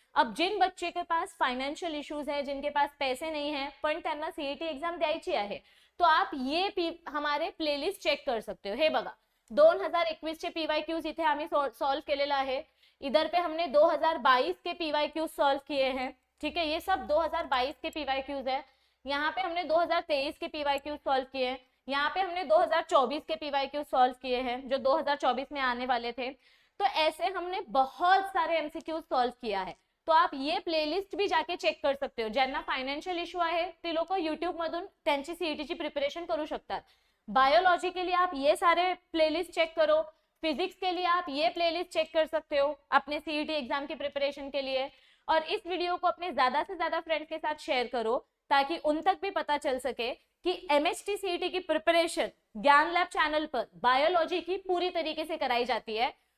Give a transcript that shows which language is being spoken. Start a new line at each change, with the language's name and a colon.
Hindi: अब जिन बच्चे के पास फाइनेंशियल इश्यूज है, जिनके पास पैसे नहीं है
Marathi: पण त्यांना सीईटी एग्जाम द्यायची आहे,
Hindi: तो आप ये हमारे प्लेलिस्ट चेक कर सकते हो।
Marathi: हे बघा 2021 चे पीवायक्यूज इथे आम्ही सॉल्व केलेला आहे,
Hindi: इधर पे हमने 2022 के पीवायक्यूज सॉल्व किए हैं, ठीक है। ये सब 2022 के पीवायक्यूज है। यहाँ पे हमने 2023 के पीवायक्यूज सॉल्व किए हैं, यहाँ पे हमने 2024 के पीवायक्यू सॉल्व किए हैं जो 2024 में आने वाले थे। तो ऐसे हमने बहुत सारे एमसीक्यू सॉल्व किया है। तो आप ये प्लेलिस्ट भी जाके चेक कर सकते हो।
Marathi: ज्यांना फायनान्शियल इश्यू आहे ते लोक यूट्यूब मधून त्यांची सीईटीची प्रिपरेशन करू शकतात।
Hindi: बायोलॉजी के लिए आप ये सारे प्लेलिस्ट चेक करो, फिजिक्स के लिए आप ये प्लेलिस्ट चेक कर सकते हो अपने सीईटी एग्जाम की प्रिपरेशन के लिए। और इस वीडियो को अपने ज्यादा से ज्यादा फ्रेंड्स के साथ शेयर करो ताकि उन तक भी पता चल सके कि एमएचटी सीईटी की प्रिपरेशन ज्ञान लैब चैनल पर बायोलॉजी की पूरी तरीके से कराई जाती है।